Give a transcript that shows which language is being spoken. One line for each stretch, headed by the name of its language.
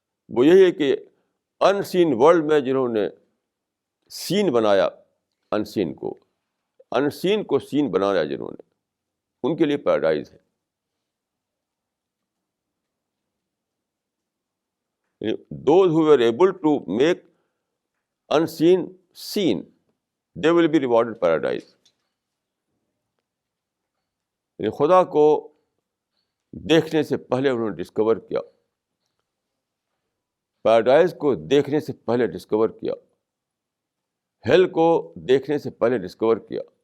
Urdu: وہ یہی ہے کہ ان سین ورلڈ میں جنہوں نے سین بنایا, ان سین کو سین بنایا جنہوں نے, ان کے لیے پیراڈائز ہے.
English: Those who were able to make unseen seen, they will be rewarded paradise.
Urdu: یعنی خدا کو دیکھنے سے پہلے انہوں نے ڈسکور کیا, پیراڈائز کو دیکھنے سے پہلے ڈسکور کیا, ہیل کو دیکھنے سے پہلے ڈسکور کیا.